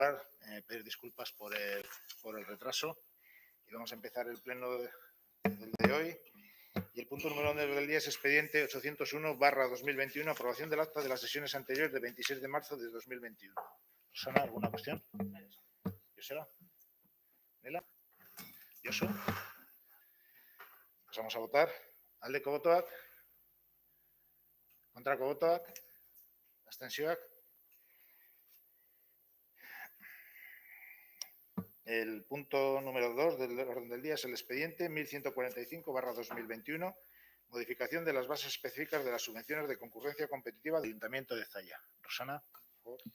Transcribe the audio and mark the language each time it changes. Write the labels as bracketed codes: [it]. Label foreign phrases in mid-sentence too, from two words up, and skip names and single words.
[es] Pedir disculpas por el retraso y vamos a empezar el pleno de hoy. Y el punto número 1 del día es expediente 801/2021, aprobación del acta de las sesiones anteriores de 26 de marzo de 2021. ¿Rosana, alguna cuestión? ¿Joseba? ¿Nela? ¿Josu? Pasamos a votar. [eu] Aldeko botoak. Kontrako botoak. Abstentzioak. [es] El punto número 2 del orden del día es el expediente 1145/2021, modificación de las bases específicas de las subvenciones de concurrencia competitiva del Ayuntamiento de Zalla. Rosana, por favor.